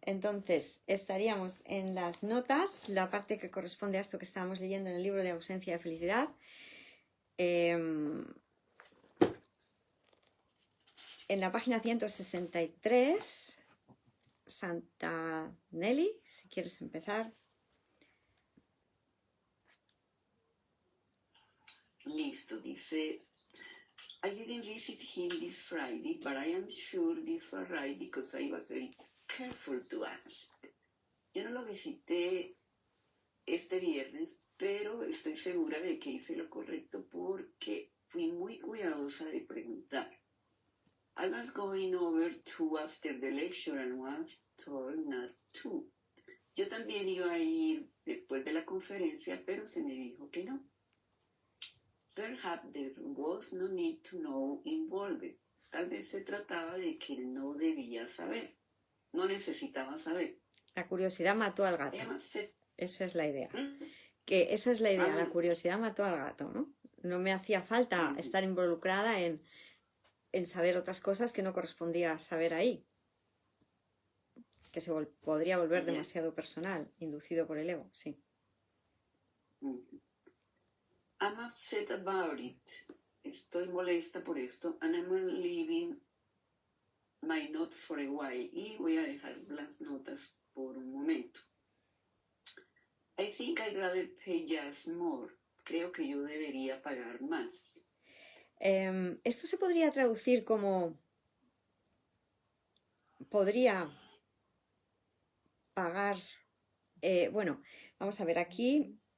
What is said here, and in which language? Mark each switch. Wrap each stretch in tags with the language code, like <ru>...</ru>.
<es>Entonces, estaríamos en las notas, la parte que corresponde a esto que estábamos leyendo en el libro de Ausencia de Felicidad. En la página 163, Santa Nelly, si quieres empezar. Listo, dice,</es> <en>I didn't visit him this Friday, but I am sure this was right because I was very careful to ask.</en> <es>Yo no lo visité este viernes, pero estoy segura de que hice lo correcto porque fui muy cuidadosa de preguntar.</es> <en>I was going over to after the lecture and was told not to.</en> <es>Yo también iba a ir después de la conferencia, pero se me dijo que no.</es> <en>Perhaps there was no need to know involved.</en> <es>Tal vez se trataba de que no debía saber, no necesitaba saber. La curiosidad mató al gato. Esa es la idea. Que esa es la idea, la curiosidad mató al gato, ¿no? No me hacía falta estar involucrada en saber otras cosas que no correspondía saber ahí. Que se podría volver demasiado personal, inducido por el ego, sí.</es> <en>I'm upset about it.</en> <es>Estoy molesta por esto.</es> <en>And I'm leaving my notes for a while.</en> <es>Y voy a dejar las notas por un momento.</es> <en>I think I'd rather pay just more.</en> <es>Creo que yo debería pagar más. Esto se podría traducir como podría pagar. Bueno, vamos a ver aquí.</es>